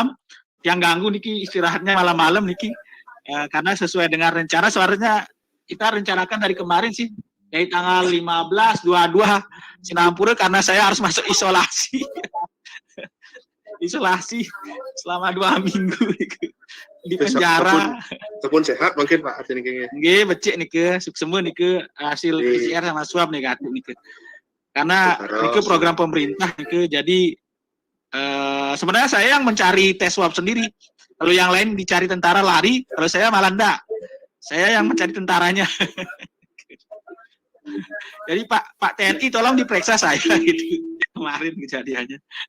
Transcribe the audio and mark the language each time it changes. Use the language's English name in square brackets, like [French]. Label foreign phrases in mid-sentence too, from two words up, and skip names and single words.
[Indonesian] Yang ganggu niki istirahatnya malam-malam niki. Karena sesuai dengan rencana suaranya kita rencanakan dari kemarin sih, dari tanggal 15, 22 Sinampura karena saya harus masuk isolasi. Isolasi selama 2 minggu di penjara. Ataupun sehat mungkin Pak artinya kayaknya. Nggih, becik niki, semua niki hasil PCR sama swab negatif niki. Karena niki program pemerintah niki, jadi sebenarnya saya yang mencari tes swab sendiri. Kalau yang lain dicari tentara lari, kalau saya malah enggak. Saya yang mencari tentaranya. Jadi Pak TNI tolong diperiksa saya gitu. Kemarin kejadiannya.